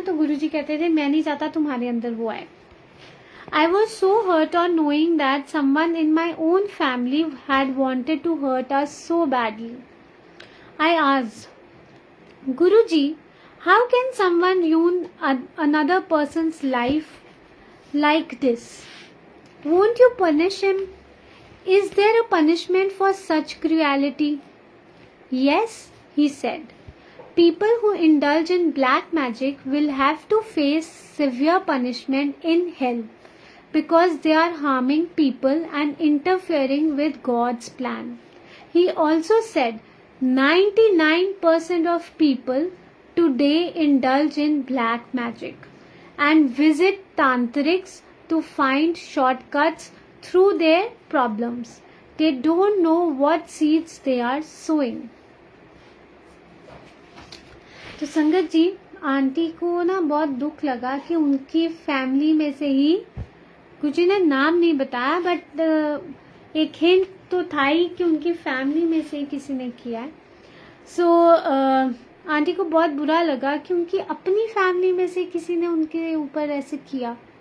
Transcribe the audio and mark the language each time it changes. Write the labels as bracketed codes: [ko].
[hi] तो गुरुजी कहते थे मैं नहीं चाहता तुम्हारे अंदर वो आए। [en] I was so hurt on knowing that someone in my own family had wanted to hurt us so badly. I asked, Guruji, how can someone ruin another person's life like this? Won't you punish him? Is there a punishment for such cruelty? Yes, he said. People who indulge in black magic will have to face severe punishment in hell because they are harming people and interfering with God's plan. He also said 99% of people today indulge in black magic and visit tantrics to find shortcuts through their problems. They don't know what seeds they are sowing. [hi] तो संगत जी, aunty को ना बहुत दुख लगा कि उनकी family में से ही, कुछ ने नाम नहीं बताया बट एक हिंट तो था ही कि उनकी फैमिली में से किसी ने किया है। सो आंटी को बहुत बुरा लगा कि उनकी अपनी फैमिली में से किसी ने उनके ऊपर ऐसे किया।